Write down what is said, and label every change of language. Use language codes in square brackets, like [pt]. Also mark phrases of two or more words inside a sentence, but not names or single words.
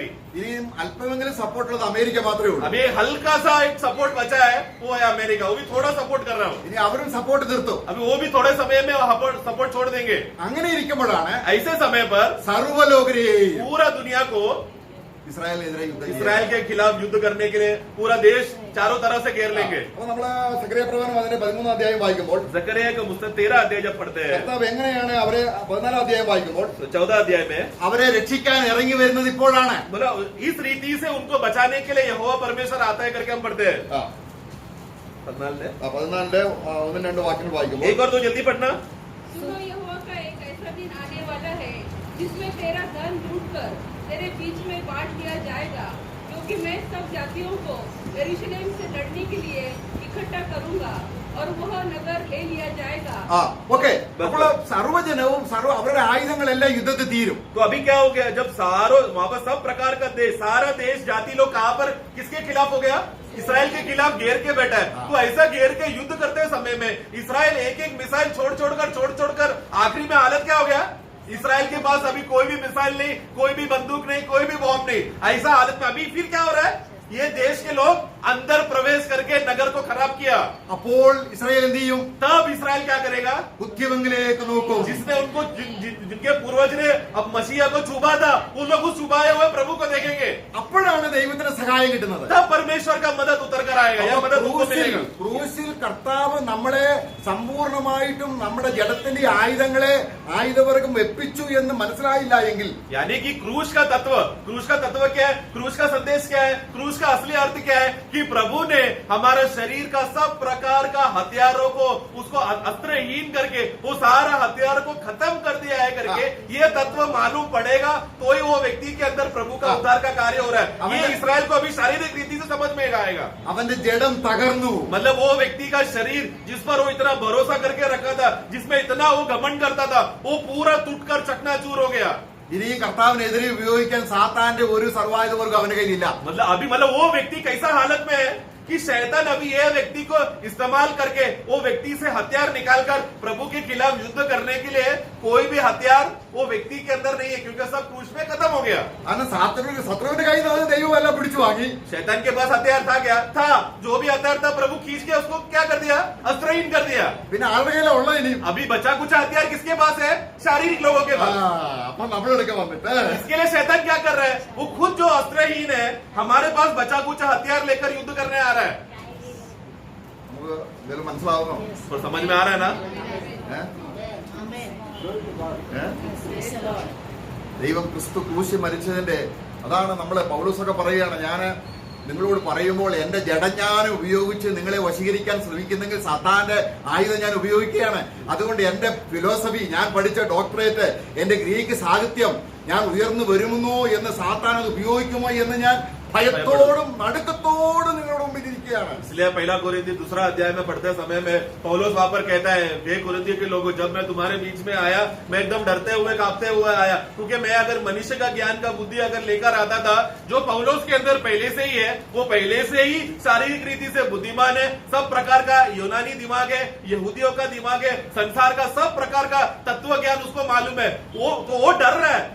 [hi] अभी [ml] ഇനിയും അല്പമെങ്കിലും സപ്പോർട്ട് ഉള്ളത് അമേരിക്ക മാത്രമേ ഉള്ളൂ. [hi] अभी हल्का सा एक सपोर्ट बचा है, वो है अमेरिका। वो भी थोड़ा सपोर्ट कर रहा हूँ। [ml] ഇനി അവരും സപ്പോർട്ട് നിർത്തും. [hi] अभी वो भी थोड़े समय में सपोर्ट छोड़ देंगे। [ml] അങ്ങനെ ഇരിക്കുമ്പോഴാണ് [hi] ऐसे समय पर [ml] സർവ്വലോകരെയും [hi] पूरा दुनिया को [ml] ഇസ്രായേലിനെതിരെ യുദ്ധം ചെയ്യാൻ. [hi] इसराइल के खिलाफ युद्ध करने के लिए पूरा देश चारों तरफ से घेर लेंगे। [ml] അപ്പൊ നമ്മള് സക്രിയ പ്രവചനം അതിന്റെ 13 അധ്യായം വായിക്കുമ്പോൾ [hi] जकरिया का पुस्तक 13 अध्याय जब पढ़ते हैं [ml] കർത്താവ് എങ്ങനെയാണ് അവരെ 14 അധ്യായം വായിക്കുമ്പോൾ [hi] तो 14 अध्याय में [ml] അവരെ രക്ഷിക്കാൻ ഇറങ്ങി വരുന്നത് ഇപ്പോഴാണ്. [hi] बोला इस रीति से उनको बचाने के लिए यहोवा परमेश्वर आता है करके हम पढ़ते हैं। 14 [ml] 14 1-2 വാക്യങ്ങൾ വായിക്കുമ്പോൾ [hi] एक और तो जल्दी पढ़ना। सुनो, यहोवा का एक ऐसा दिन आने वाला है जिसमें तेरा धन लूटकर तेरे बीच में बांट लिया जाएगा, क्योंकि मैं सब जातियों को यरूशलेम से लड़ने के लिए इकट्ठा करूंगा और वह नगर ले लिया जाएगा। [ml] ഓക്കെ. അപ്പോൾ സർവ്വജനവും അവരുടെ ആയുധങ്ങളെല്ലാം യുദ്ധത്തിൽ തീരും. [hi] तो अभी क्या हो गया? जब सारों वहां पर सब प्रकार का देश, सारा देश जाति लोग कहां पर किसके खिलाफ हो गया? इसराइल के खिलाफ घेर के बैठा है। तो ऐसा घेर के युद्ध करते समय में इसराइल एक एक मिसाइल छोड़ आखिरी में हालत क्या हो गया? इसराइल के पास अभी कोई भी मिसाइल नहीं, कोई भी बंदूक नहीं, कोई भी बॉम्ब नहीं। ऐसा हालत में अभी फिर क्या हो रहा है? ये देश के लोग अंदर प्रवेश करके नगर को खराब किया। [ml] അപ്പോൾ ഇസ്രായേൽ എന്ത് ചെയ്യും? [hi] तब इसराइल क्या करेगा? [ml] ബുദ്ധിമംഗലേക്ക് നോക്കും. [hi] जिसने उनको जिनके पूर्वज ने अब मसीहा को छुपा था, वो लोग उस छुपाए हुए प्रभु को देखेंगे। [ml] അപ്പോഴാണ് ദൈവത്തിന് സഹായം കിട്ടുന്നത്. [hi] तब परमेश्वर का मदद उतर कर आएगा, या मदद उनको मिलेगा। [ml] ക്രൂശിൽ കർത്താവ് നമ്മളെ സമ്പൂർണമായിട്ടും നമ്മുടെ ജഡത്തിന്റെ ആയുധവർഗം വെപ്പിച്ചു എന്ന് മനസ്സിലായില്ല എങ്കിൽ, [hi] यानी कि क्रूस का तत्व क्या है? क्रूस का संदेश क्या है? क्रूस का असली अर्थ क्या है? कि प्रभु ने हमारे शरीर का सब प्रकार का हथियारों को उसको अस्त्रहीन करके वो सारा हथियार को खत्म कर दिया है करके ये तत्व मालूम पड़ेगा, तो ही वो व्यक्ति के अंदर प्रभु का उद्धार का कार्य हो रहा है। ये इसराइल को अभी शारीरिक रीति से समझ में आएगा। [ml] അവന്റെ ജഡം തകർന്നു. [hi] मतलब वो व्यक्ति का शरीर जिस पर वो इतना भरोसा करके रखा था, जिसमें इतना वो घमंड करता था, वो पूरा टूटकर चकनाचूर हो गया। [ml] ഇനി കർത്താവിനെതിരെ ഉപയോഗിക്കാൻ സാത്താന്റെ ഒരു സർവായുധവർഗം അവന്റെ കയ്യിലില്ല. [hi] मतलब वो व्यक्ति कैसा हालत में है कि शैतान अभी ये व्यक्ति को इस्तेमाल करके वो व्यक्ति से हथियार निकालकर प्रभु के खिलाफ युद्ध करने के लिए कोई भी हथियार वो व्यक्ति के अंदर नहीं है, क्योंकि सब क्रूस में खत्म हो गया। [ml] ശത്രുവിന്റെ കയ്യിൽ നിന്ന് ദൈവം എല്ലാം പിടിച്ചു വാങ്ങി. [hi] शैतान के पास हथियार था क्या? था। जो भी हथियार था प्रभु खींच के उसको क्या कर दिया? अस्त्रहीन कर दिया। [ml] പിന്നെ ആരുടെ കയ്യിലാ ഉള്ളത് ഇനി? [hi] अभी बचा कुछ हथियार किसके पास है? शारीरिक लोगों के पास। [ml] അപ്പൊ നമ്മളെടുക്കാൻ വന്നിട്ട് [hi] इसके लिए शैतान क्या कर रहा है? वो खुद जो अस्त्रहीन है हमारे पास बचा कुछ हथियार लेकर युद्ध करने आ रहा है। [ml] നമുക്ക് ഇതിൽ മനസ്സിലാവുന്നു? [hi] और समझ में आ रहा है ना? [ml] ദൈവം ക്രിസ്തു ക്രൂശി മരിച്ചതിന്റെ അതാണ് നമ്മളെ പൗലോസൊക്കെ പറയുകയാണ്, ഞാൻ നിങ്ങളോട് പറയുമ്പോൾ എന്റെ ജഡജ്ഞാനം ഉപയോഗിച്ച് നിങ്ങളെ വശീകരിക്കാൻ ശ്രമിക്കുന്നെങ്കിൽ സാത്താന്റെ ആയുധം ഞാൻ ഉപയോഗിക്കുകയാണ്. അതുകൊണ്ട് എന്റെ ഫിലോസഫി, ഞാൻ പഠിച്ച ഡോക്ടറേറ്റ്, എന്റെ ഗ്രീക്ക് സാഹിത്യം ഞാൻ ഉയർന്നു വരുമെന്നോ എന്ന് സാത്താൻ അത് ഉപയോഗിക്കുമോ എന്ന് ഞാൻ ഭയത്തോടും നടുക്കത്തോടും നിങ്ങളുടെ മുമ്പിൽ ഇരിക്കുകയാണ്. [hi] इसलिए पहला कोरिन्थी 2 अध्याय में पढ़ते समय में पौलुस वहां पर कहता है, हे कोरिन्थी के लोगों, जब मैं तुम्हारे बीच में आया मैं एकदम डरते हुए कांपते हुए आया, क्योंकि मैं अगर मनुष्य का ज्ञान का बुद्धि अगर लेकर आता था, जो पौलुस के अंदर पहले से ही है, वो पहले से ही शारीरिक रीति से बुद्धिमान है, सब प्रकार का यूनानी दिमाग है, यहूदियों का दिमाग है, संसार का सब प्रकार का तत्व ज्ञान उसको मालूम है, वो डर रहा है।